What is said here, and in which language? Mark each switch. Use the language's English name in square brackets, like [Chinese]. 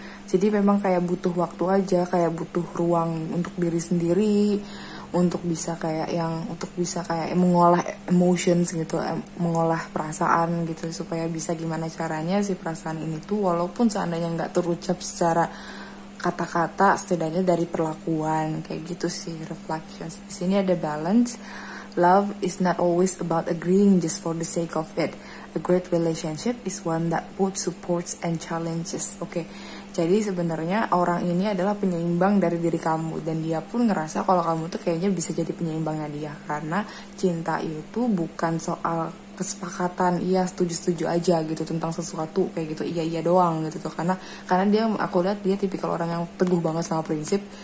[Indonesian] Jadi memang kayak butuh waktu aja, kayak butuh ruang untuk diri sendiri, untuk bisa kayak mengolah emotions gitu, mengolah perasaan gitu, supaya bisa gimana caranya si perasaan ini tuh walaupun seandainya nggak terucap secara kata-kata, setidaknya dari perlakuan, kayak gitu sih reflections. Di sini ada balance. [English] Love is not always about agreeing just for the sake of it. A great relationship is one that both supports and challenges. [Indonesian] Oke. Jadi sebenarnya orang ini adalah penyeimbang dari diri kamu, dan dia pun ngerasa kalau kamu tuh kayaknya bisa jadi penyeimbangnya dia, karena cinta itu bukan soal kesepakatan iya setuju aja gitu tentang sesuatu kayak gitu, iya doang gitu tuh, karena dia, aku lihat dia tipikal orang yang teguh banget sama prinsip.